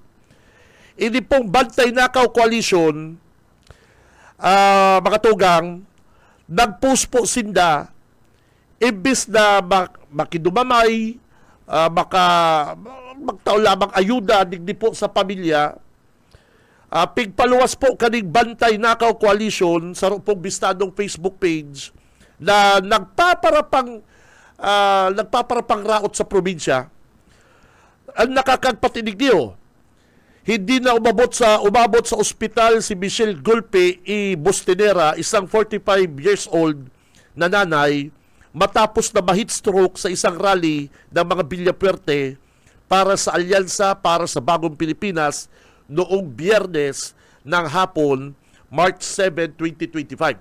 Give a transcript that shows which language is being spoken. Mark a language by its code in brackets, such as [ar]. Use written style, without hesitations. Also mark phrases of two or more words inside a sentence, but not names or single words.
[bik] Hindi pong Bantay Nakaw Coalition, mga tugang, nag-post po sinda, imbis na makidumamay, magtao lamang ayuda, digdi po sa pamilya, pigpaluwas po kaning Bantay Nakaw Coalition sa pong bistadong Facebook page na nagpaparapang raot sa probinsya. [tl] Ang nakakagpatinig niyo, hindi na umabot sa ospital si Michelle Gulpe Bustinera, isang 45 [en] years old [tl] na nanay, matapos na ma-heat stroke sa isang rally ng mga Villapuerte para sa Alyansa para sa Bagong Pilipinas noong Biyernes ng hapon, March 7, 2025.